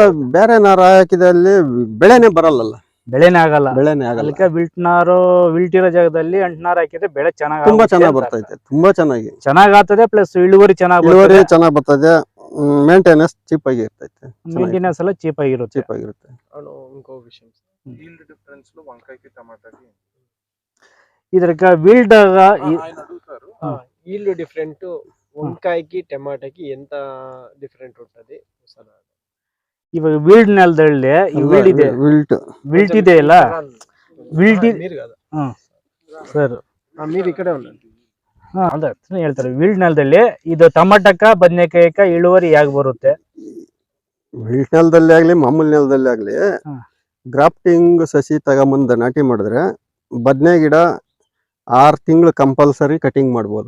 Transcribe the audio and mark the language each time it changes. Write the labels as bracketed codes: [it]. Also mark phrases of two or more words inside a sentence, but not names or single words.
[kn] ಬೇರೆ ನಾರು ಹಾಕಿದಲ್ಲಿ ಬೆಳೆನೇ ಬರಲ್ಲ, ಬೆಳೆನೇ ಆಗಲ್ಲ. ಅದಕ್ಕೆ ವಿಲ್ಟ್ ಇರೋ ಜಾಗದಲ್ಲಿ ಅಂಟ್ನಾರು ಹಾಕಿದ್ರೆ ಬೆಳೆ ತುಂಬಾ ಚೆನ್ನಾಗಿ ಬರ್ತೈತೆ. ತುಂಬಾ ಚೆನ್ನಾಗಾಗ್ತದೆ. ಪ್ಲಸ್ ಇಳುವರಿ ಚೆನ್ನಾಗಿ ಬರ್ತದೆ. [en] maintenance cheap [kn] ಆಗಿ ಇರ್ತೈತೆ. ಮೇಂಟೆನೆನ್ಸ್ ಎಲ್ಲ ಚೀಪ್ ಆಗಿರುತ್ತೆ. [te] ఇంకో విషయం, [en] yield difference [te] లో వంకాయకి టమాటాకి [kn] ಇದಕ್ಕ ವಿಲ್ಡ್ [te] ఆయన అడుగుతారు. [en] yield different [te] వంకాయకి టమాటాకి ఎంత డిఫరెంಟ್ ఉంటది? [kn] ಇವಾಗ ವಿಲ್ಡ್ ನೆಲದಲ್ಲಿ ವಿಲ್ಟ್ ಇದೆ ಅಲ್ಲ, ವಿಲ್ಟ್ [te] మీరు కదా [kn] ಸರ್, [te] మీరు ఇక్కడే ఉండండి. [kn] ಅದೇ ಹೇಳ್ತಾರೆ. ವಿಲ್ಡ್ ನೆಲದಲ್ಲಿ ಇದು ಟೊಮಾಟಕ ಬದನೆಕಾಯಕ ಇಳುವರಿ ಹೇಗೆ ಬರುತ್ತೆ? ವಿಲ್ಟ್ ನೆಲದಲ್ಲಿ ಆಗ್ಲಿ ಮಾಮೂಲಿ ನೆಲದಲ್ಲಿ ಆಗ್ಲಿ ಗ್ರಾಫ್ಟಿಂಗ್ ಸಸಿ ತಗೊಂಬಂದು ನಾಟಿ ಮಾಡಿದ್ರೆ ಬದನೆ ಗಿಡ 6 ತಿಂಗಳು [en] compulsory cutting [kn] ಮಾಡ್ಬೋದು.